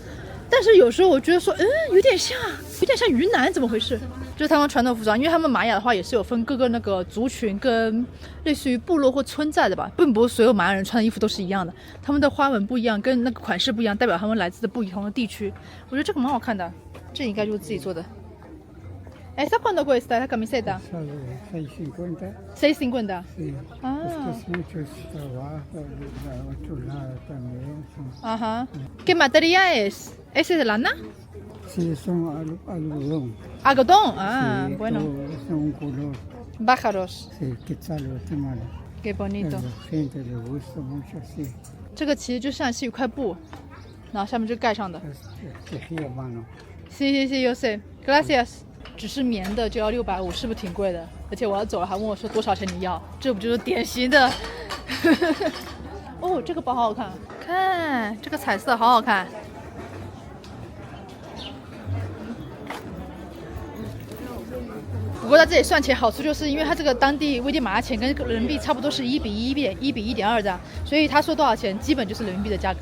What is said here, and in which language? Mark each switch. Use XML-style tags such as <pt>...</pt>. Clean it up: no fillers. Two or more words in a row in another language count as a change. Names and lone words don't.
<zh>但是有时候我觉得说，有点像云南，怎么回事？就是他们传统服装，因为他们玛雅的话也是有分各个那个族群跟类似于部落或村寨的吧，并不是所有玛雅人穿的衣服都是一样的，他们的花纹不一样，跟那个款式不一样，代表他们来自的不同的地区。我觉得这个蛮好看的，这应该就是自己做的。</zh> <es>¿Esa cuánto cuesta la camiseta? 6.50. 6.50. Sí. Ah. Es que es mucho trabajo, de otro lado también. Sí. Ajá. ¿Qué materia es? ¿Ese es de lana? Sí, son algodón. Algodón. Ah, Sí, bueno. son un color. Pájaros. Sí, quetzal guatemala. Qué bonito. A la gente le gusta mucho así.</es> <zh>这个其实就像是一块布，然后下面就盖上的。</zh> <es>Es tejido a mano. Sí, sí, sí, yo sé. Gracias.</es> <zh>只是棉的就要650，是不是挺贵的？而且我要走了，还问我说多少钱你要，这不就是典型的？哦，这个包好好看，看这个彩色好好看。不过在这里算钱好处就是因为它这个当地危地马拉钱跟人民币差不多是1比1、1比1.2这样，所以他说多少钱基本就是人民币的价格。</zh>